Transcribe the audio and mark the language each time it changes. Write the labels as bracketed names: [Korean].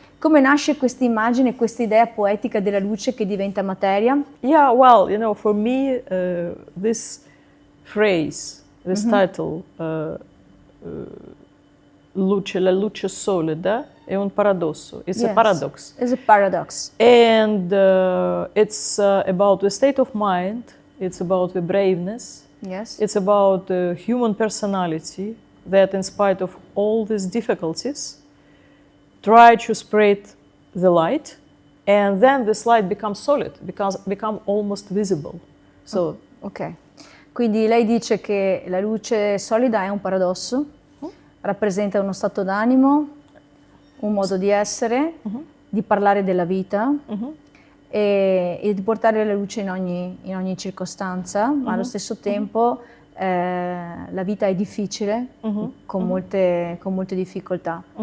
[Italian] Come nasce questa immagine, questa idea poetica della luce che diventa materia? [English] Yeah, well, for me, this phrase, this title, [Italian] la luce solida, è un paradosso. [English] It's a paradox. It's a paradox. And it's about the state of mind, it's about the braveness, Yes. it's about the human personality that, in spite of all these difficulties, try to spread the light, and then this light becomes solid, become almost visible. So, ok. [Italian] Quindi lei dice che la luce solida è un paradosso, rappresenta uno stato d'animo, un modo di essere, di parlare della vita e di portare la luce in ogni circostanza, ma allo stesso tempo la vita è difficile, con molte difficoltà.